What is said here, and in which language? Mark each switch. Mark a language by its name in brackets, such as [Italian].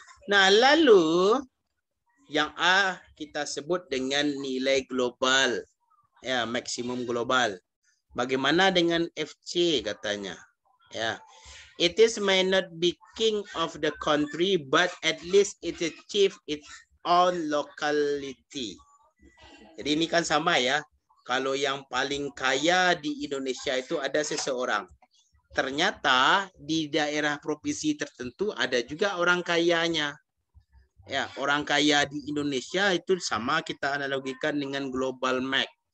[Indonesian] Nah, lalu yang A kita sebut dengan nilai global. Ya, maksimum global. Bagaimana dengan FC katanya? Ya. [English] It is may not be king of the country, but at least it achieve its own locality. [Indonesian] Jadi ini kan sama ya. Kalau yang paling kaya di Indonesia itu ada seseorang. Ternyata di daerah provinsi tertentu ada juga orang kayanya. Ya, orang kaya di Indonesia itu sama kita analogikan dengan global map.